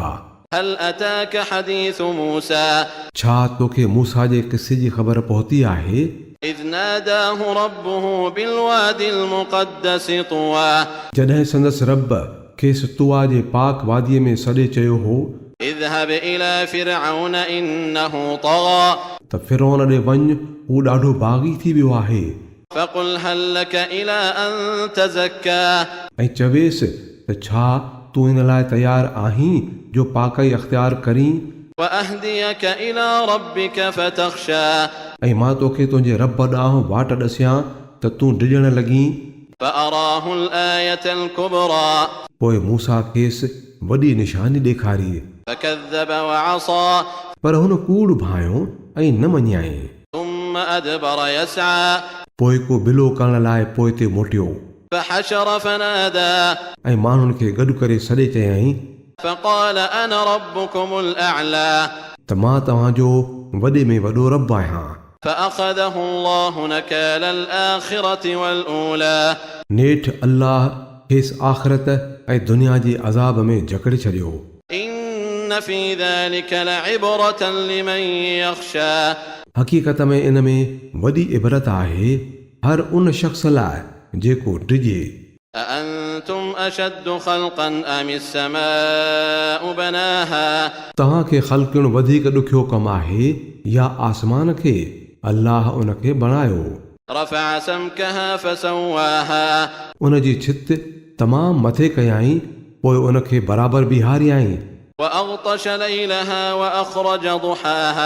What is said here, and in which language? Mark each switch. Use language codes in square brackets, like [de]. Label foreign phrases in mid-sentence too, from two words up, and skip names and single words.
[ar] هل أتاك حديث موسى, [sd] छा तोखे मूसा जे किसे जी ख़बर पहुती आहे। [ar] إذ ناداه ربه بالواد المقدس طوى, [sd] जॾहिं संदसि रब खेसि तुआ जे पाक वादीअ में सॾे चयो हो [ar] اذهب إلى فرعون إنه طغى, [sd] त फिरौन ॾे वञ, हू ॾाढो बाग़ी थी वियो आहे। [ar] فقل هل لك إلى أن تزكى, [sd] ऐं चवेसि त छा तूं इन लाइ तयारु आहीं जो पाकई अख़्तियार करीं। [ar] وأهديك إلى ربك فتخشى, [sd] ऐं मां तोखे तुंहिंजे रब ॾांहुं वाट ॾसियां त तूं डिॼण लॻीं। [ar] فأراه الآية الكبرى, [sd] पोइ मूसा खेसि वॾी निशानी ॾेखारी, [ar] فكذب وعصى, [sd] पर हुन कूड़ भायो ऐं न मञियाईं। [ar] ثم أدبر يسعى, [sd] पोइ को बिलो करण लाइ पोइ ते मोटियो, [ar] فحشر فنادى, [sd] ऐं माण्हुनि खे गॾु करे सॾे चयाईं [ar] فقال أنا ربكم الأعلى, [sd] त मां तव्हांजो वॾे में वॾो रब आहियां। [ar] فأخذه الله نكال الآخرة والأولى, [sd] नेठि अल्लाह खेसि आख़िरत ऐं दुनिया जे अज़ाब में जकड़े छॾियो। [ar] إن في ذلك لعبرة لمن يخشى, [sd] हक़ीक़त में इन में वॾी इबरत आहे हर उन शख़्स लाइ जेको डिॼे। [ar] أأنتم أشد خلقا أم السماء بناها, [sd] तव्हांखे ख़ल्क़िणो वधीक ॾुखियो कमु आहे या आसमान खे। अल्लाह उन खे बणायो। [ar] رفع سمكها فسواها, [sd] उन जी छित तमामु मथे कयाईं, पोइ उन खे बराबरि बीहारियाईं। [ar] وأغطش ليلها وأخرج ضحاها,